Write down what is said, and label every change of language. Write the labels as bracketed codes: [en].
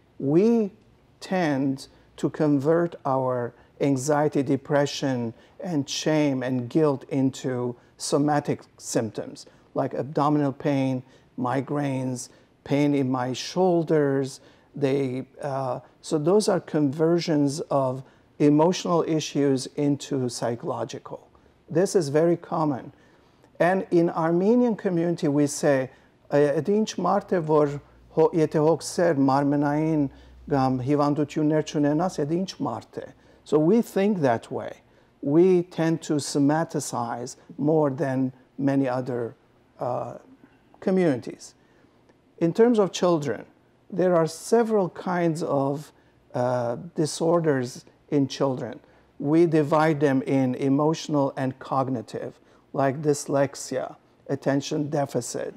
[en] We tend to convert our anxiety, depression, and shame and guilt into somatic symptoms like abdominal pain, migraines, pain in my shoulders. So those are conversions of emotional issues into psychological. This is very common. And in Armenian community, we say, [hy] «Edինչ մարդ է, որ եթե հոգսեր մարմնային կամ հիվանդություններ չունենաս, edինչ մարդ է». [en] So we think that way. We tend to somaticize more than many other communities. In terms of children, there are several kinds of disorders in children. We divide them in emotional and cognitive, like dyslexia, attention deficit.